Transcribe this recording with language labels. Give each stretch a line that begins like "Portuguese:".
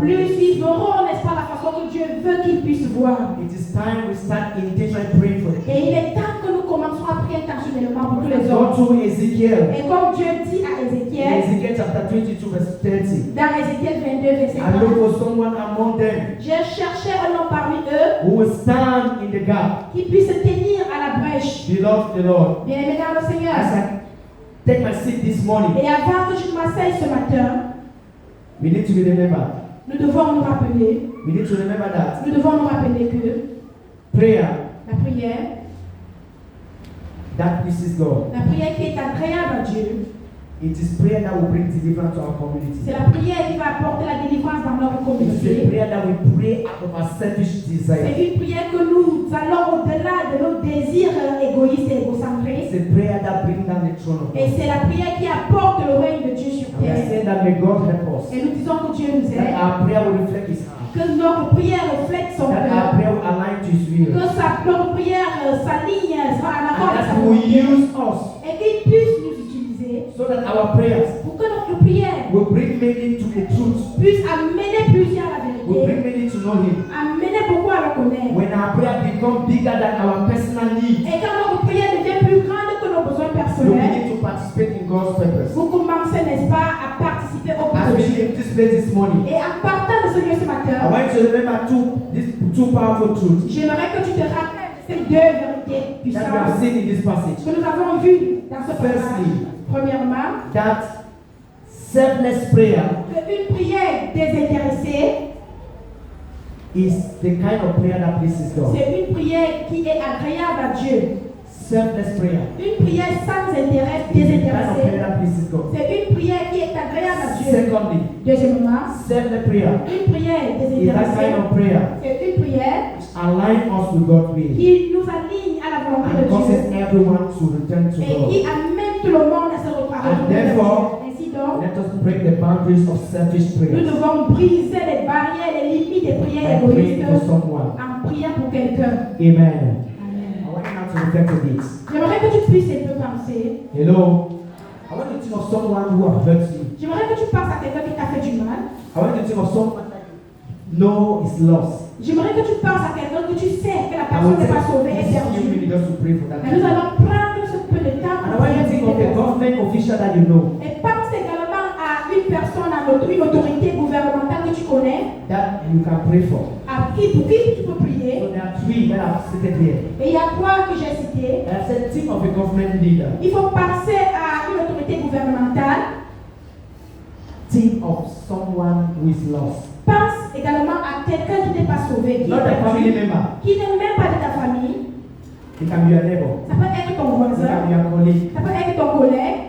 French: plus ils verront, n'est-ce pas, la façon que Dieu veut qu'ils puissent voir.
English: It is time we start intentionally praying for them.
French: Et il est temps que nous commençons à prier intentionnellement pour tous les
English: God
French: hommes.
English: told Ezekiel
French: Et comme Dieu dit à
English: in
French: Ézéchiel,
English: Ezekiel chapter 22 verse 30,
French: dans Ézéchiel 22, verset
English: I look
French: 30,
English: for someone among them
French: j'ai cherché un homme parmi eux
English: who will stand in the gap.
French: qui puisse tenir à la brèche.
English: Beloved the Lord,
French: Bien-aimé dans le Seigneur.
English: as I take my seat this morning,
French: Et avant que je m'asseye ce matin,
English: we need to remember.
French: nous devons nous rappeler,
English: We need to remember that
French: nous devons nous rappeler que
English: prayer
French: La prière,
English: that pleases God.
French: la prière qui est agréable à Dieu,
English: It is prayer that will bring deliverance to our community.
French: c'est la prière qui va apporter la délivrance dans notre
English: It is a
French: communauté.
English: prayer that we pray out of our selfish desire.
French: C'est une prière que nous allons au-delà de nos désirs égoïstes et égocentrés.
English: It's a prayer that brings down the throne of
French: Et
English: God.
French: c'est la prière qui apporte le règne de Dieu sur
English: And we are
French: terre.
English: saying that may God help us.
French: Et nous disons que Dieu nous
English: That
French: aide,
English: our prayer will reflect His heart.
French: que notre prière reflète son
English: That our
French: cœur,
English: prayer will align to His will.
French: que notre prière s'aligne, sera en accord avec sa
English: that He will
French: volonté,
English: use us
French: et qu'il puisse nous utiliser
English: so that our prayers
French: pour que notre prière
English: will bring many to the truth.
French: puisse amener plusieurs à la
English: Will bring
French: vérité,
English: many to know Him.
French: amener beaucoup à le connaître.
English: When our prayer becomes bigger than our personal needs,
French: Et quand notre prière devient plus grande que nos besoins
English: we
French: personnels,
English: begin to participate in God's purpose.
French: vous commencez, n'est-ce pas, à participer au
English: As we
French: projet.
English: leave this place this morning,
French: Et en partant de ce lieu ce
English: I
French: matin,
English: want you to remember two powerful truths
French: j'aimerais que tu te rappelles ces deux vérités
English: that we have
French: puissantes
English: seen in this passage.
French: que nous avons vues dans ce passage.
English: Firstly,
French: Premièrement,
English: that selfless prayer
French: qu'une prière désintéressée,
English: is the kind of prayer that pleases God.
French: c'est une prière qui est agréable à Dieu.
English: Selfless prayer
French: Une prière sans intérêt,
English: is the kind of prayer
French: désintéressée,
English: that pleases God.
French: c'est une prière qui est agréable à Dieu.
English: Secondly,
French: Deuxièmement,
English: selfless prayer
French: une prière
English: is that
French: désintéressée,
English: kind of prayer
French: c'est une prière
English: align us with God's will
French: qui nous aligne à la volonté
English: and
French: de
English: causes
French: Dieu
English: everyone to return to
French: et
English: God.
French: qui amène tout le monde à se retrouver.
English: And therefore,
French: Ainsi donc,
English: let us break the boundaries of selfish
French: nous
English: prayer
French: devons briser les barrières, les limites des prières
English: by praying for
French: égoïstes
English: someone.
French: en priant pour quelqu'un.
English: Amen.
French: Amen.
English: I want you now to reflect on this.
French: J'aimerais que tu puisses un peu penser.
English: Hello. I want you to think of someone who has hurt you.
French: J'aimerais que tu penses à quelqu'un qui t'a fait du mal.
English: I want you to think of someone that you know is lost.
French: J'aimerais que tu penses à quelqu'un que tu sais que la
English: I
French: personne
English: will
French: n'est pas
English: take
French: sauvée et
English: this few
French: perdue.
English: minutes just to pray for that
French: Et nous
English: person.
French: allons prendre ce peu de temps
English: And I
French: pour
English: want you
French: prier
English: to think
French: pour
English: of a
French: personne.
English: government official that you know
French: Et pense également à une personne, à une autorité gouvernementale que tu connais,
English: that you can pray for.
French: pour qui tu peux
English: So
French: prier.
English: there are three that I've stated here.
French: Et il y a trois que j'ai cités.
English: And I said, think of a government leader.
French: Il faut penser à une autorité gouvernementale.
English: Think of someone who is lost.
French: Pense également à quelqu'un qui n'est pas sauvé, qui
English: Not a
French: est
English: family
French: perdu,
English: member.
French: qui n'est même pas de ta famille.
English: It can be your neighbor.
French: Ça peut être ton
English: It can
French: voisin,
English: be your colleague.
French: ça peut être ton collègue.